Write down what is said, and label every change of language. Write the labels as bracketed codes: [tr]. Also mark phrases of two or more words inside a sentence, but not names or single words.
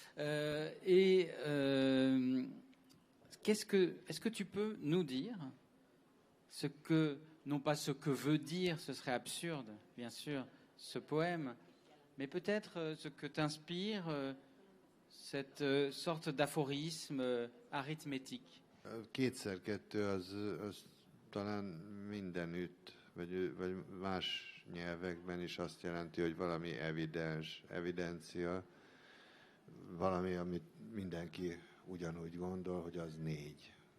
[fr] Est-ce que tu peux nous dire ce que, non pas ce que veut dire, ce serait absurde, bien sûr, ce poème, mais peut-être ce que t'inspire cette sorte d'aphorisme arithmétique. [hu] Kétszer kettő az talán mindenütt, vagy más nyelvekben is azt jelenti, hogy valami evidencia, valami, amit mindenki ugyanúgy gondol, hogy az 4.